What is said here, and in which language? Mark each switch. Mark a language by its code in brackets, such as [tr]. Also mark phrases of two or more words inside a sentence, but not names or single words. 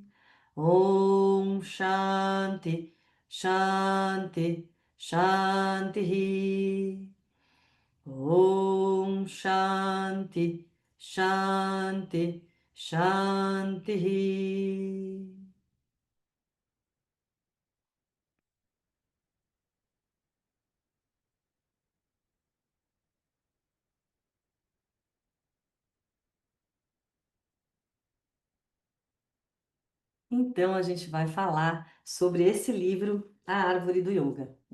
[sa] ओम् शान्ति शान्ति शान्ति. ओम् शान्ति शान्ति शान्ति. [pt] Então, a gente vai falar sobre esse livro, A Árvore do Yoga, né?